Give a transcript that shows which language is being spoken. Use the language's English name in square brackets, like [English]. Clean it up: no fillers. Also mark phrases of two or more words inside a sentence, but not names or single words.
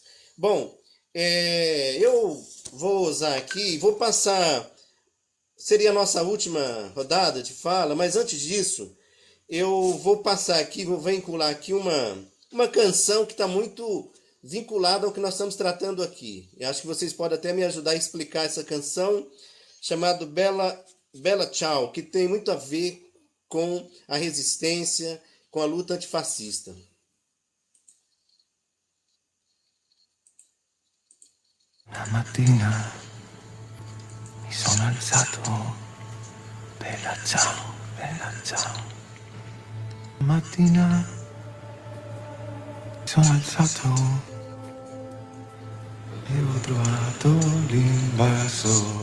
[Portuguese] Bom, eu vou usar aqui, vou passar, seria a nossa última rodada de fala, mas antes disso, eu vou passar aqui, vou vincular aqui uma canção que está muito vinculada ao que nós estamos tratando aqui. Eu acho que vocês podem até me ajudar a explicar essa canção, chamada Bella Ciao, que tem muito a ver com a resistência, com a luta antifascista. [Italian] Una mattina mi sono alzato, bella ciao, bella ciao. Mattina sono alzato e ho trovato l'invasor.